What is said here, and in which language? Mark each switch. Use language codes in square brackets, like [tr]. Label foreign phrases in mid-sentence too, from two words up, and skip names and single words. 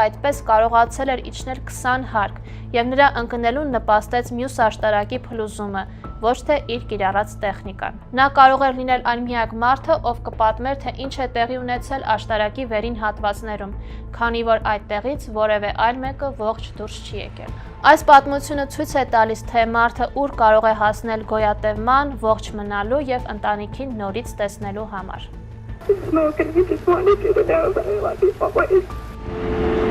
[hy] այդպես կարողացել էր իջնել 20 հարկ, եւ նրա ընկնելուն նպաստեց մյուս աշտարակի փլուզումը, ոչ թե իր կիրառած տեխնիկան։ Նա կարող էր լինել այն միակ մարդը, ով կպատմեր, թե ինչ է տեղի ունեցել աշտարակի վերին հատվածներում, քանի որ այդտեղից որևէ այլ մեկը ողջ դուրս չի եկել։ Այս պատմությունը ցույց է տալիս, թե մարդը ուր կարող է հասնել գոյատևման, ողջ մնալու եւ ընտանիքին նորից տեսնելու համար։ [en] Smoke and he just wanted you to know that I love you always.